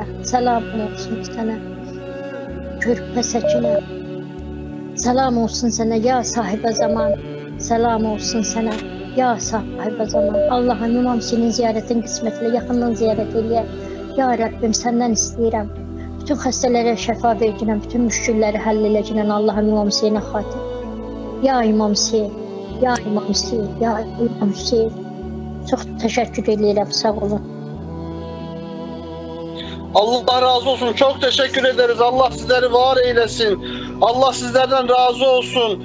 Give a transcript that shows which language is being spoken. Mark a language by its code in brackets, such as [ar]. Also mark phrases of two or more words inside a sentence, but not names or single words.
[tr] Selam olsun sana Körpe Sekine. Selam olsun sana ya sahibe zaman. Selam olsun sana ya sahibe zaman. Allah'ım İmam Hüseyin'in ziyaretin kısmetiyle yakından ziyaret eyle. [az] Ya Rabbim senden istəyirəm. Bütün xəstələrə şəfa verginən, bütün müşkülləri həll eləyəcəkən Allah'ım İmam Hüseyin'e xatir. Ya İmam Hüseyin, ya İmam Hüseyin, ya İmam Hüseyin. [tr] Çok teşekkür ederim, sağ olun. Allah razı olsun. Çok teşekkür ederiz. Allah sizleri var eylesin. Allah sizlerden razı olsun.